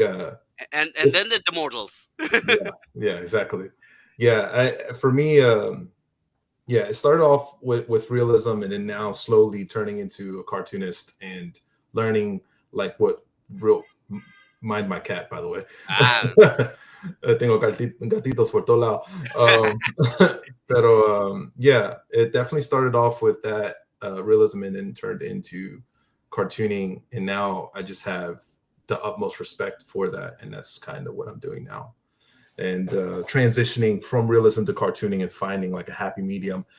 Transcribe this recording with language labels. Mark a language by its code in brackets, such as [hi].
[en] and it's then the mortals. yeah, yeah, exactly. Yeah, for me, yeah, it started off with realism, and then now slowly turning into a cartoonist and learning like what real. Mind my cat, by the way. Ah, [es] Tengo gatitos por todo lado. [en] Pero yeah, it definitely started off with that realism and then turned into cartooning, and now I just have the utmost respect for that, and that's kind of what I'm doing now. And transitioning from realism to cartooning and finding like a happy medium.